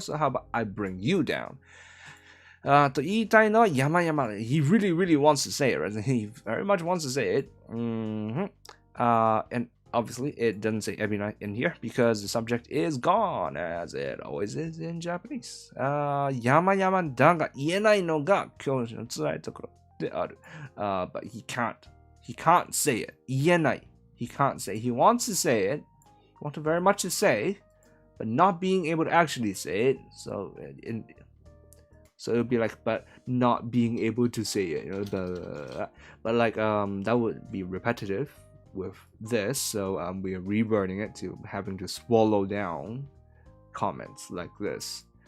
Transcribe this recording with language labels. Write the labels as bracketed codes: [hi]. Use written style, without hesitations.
[en] So how about I bring you down? [ja] と言いたいのは山々. [en] He really, really wants to say it, right? He very much wants to say it. And obviously, it doesn't say Ebina in here because the subject is gone, as it always is in Japanese. [ja] 山々だが言えないのが教師の辛いところである。 [en] But he can't say it. [ja] 言えない. [en] He can't say. He wants to say it. He wants very much to say, but not being able to actually say it. So it would be like, but not being able to say it, you know, but like that would be repetitive with this, so we are reverting it to having to swallow down comments like this.